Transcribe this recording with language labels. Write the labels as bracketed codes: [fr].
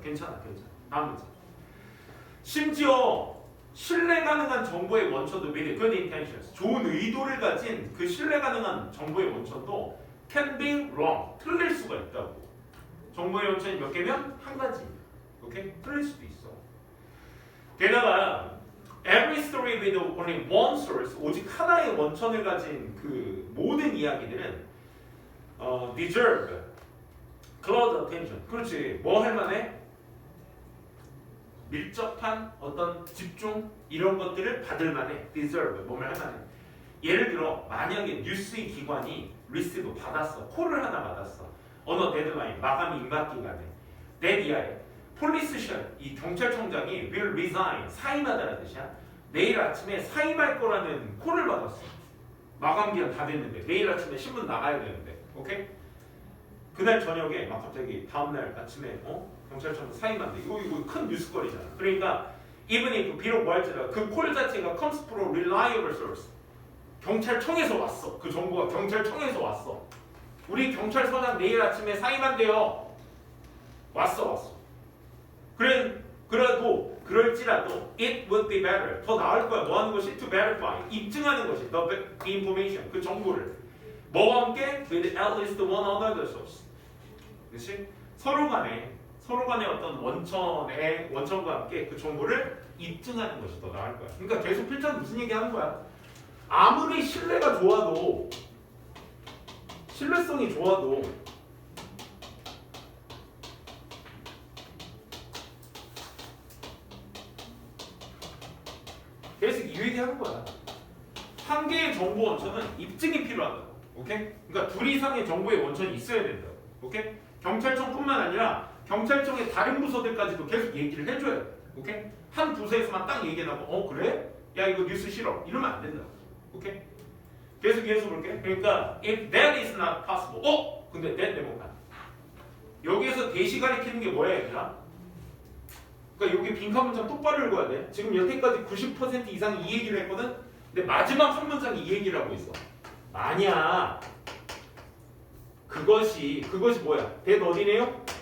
[ko] 괜찮아. 다음 문제. 심지어 신뢰 가능한 정보의 원천도 [en] with good intentions. [ko] 좋은 의도를 가진 그 신뢰 가능한 정보의 원천도 [en] can be wrong. [ko] 틀릴 수가 있다고. 정보의 원천이 몇 개면 한 가지. 오케이? 틀릴 수도 있어. [en] 게다가 every story with only one source, [ko] 오직 하나의 원천을 가진 그 모든 이야기들은 [en] deserve close attention. [ko] 그렇지. 뭐 할 만해? 밀접한 어떤 집중 이런 것들을 받을 만해. deserve 뭐를 할 만해. 예를 들어 만약에 뉴스의 기관이 receive 받았어. 콜을 하나 받았어. 어느 데드라인 마감 임박 기간에 [en] that year [ko] 폴리스션 이 경찰청장이 [en] will resign [ko] 사임하다는 뜻이야. 내일 아침에 사임할 거라는 콜을 받았어. 마감 기간 다 됐는데 내일 아침에 신문 나가야 되는데, 오케이? 그날 저녁에 막 갑자기 다음날 아침에 경찰청 사임한대. 이거 큰 뉴스거리잖아. 그러니까 [en] even if [ko] 비록 뭐 할지라도 그 콜 자체가 [en] comes from reliable source. [ko] 경찰청에서 왔어. 그 정보가 경찰청에서 왔어. 우리 경찰서장 내일 아침에 사임한대요. 왔어. 그래도 그럴지라도 [en] it would be better. [ko] 더 나을 거야. 뭐 하는 것이? [en] to verify. [ko] 입증하는 것이 [en] the information. [ko] 그 정보를. 뭐와 함께? [en] with at least one other source. [ko] 그렇지? 서로 간에 어떤 원천과 함께 그 정보를 입증하는 것이 더 나을 거야. 그러니까 계속 필자는 무슨 얘기 하는 거야? 아무리 신뢰가 좋아도 신뢰성이 좋아도 계속 이 얘기하는 거야. 한 개의 정보 원천은 입증이 필요하다고. 오케이? 그러니까 둘 이상의 정보의 원천이 있어야 된다고. 오케이? 경찰청뿐만 아니라 경찰청의 다른 부서들까지도 계속 얘기를 해줘야 돼. 오케이? 한 부서에서만 딱 얘기하고 그래? 야 이거 뉴스 싫어. 이러면 안 된다고. 오케이? 계속 이해해서 볼게. 그러니까 [en] if that is not possible. [ko] 근데 that 네모칸. 여기에서 대시 가리키는 게 뭐야 얘들아? 그러니까 여기 빈칸 문장 똑바로 읽어야 돼. 지금 여태까지 90% 이상 이 얘기를 했거든. 근데 마지막 한 문장이 이 얘기를 하고 있어. 만약 그것이 뭐야? that 어디네요?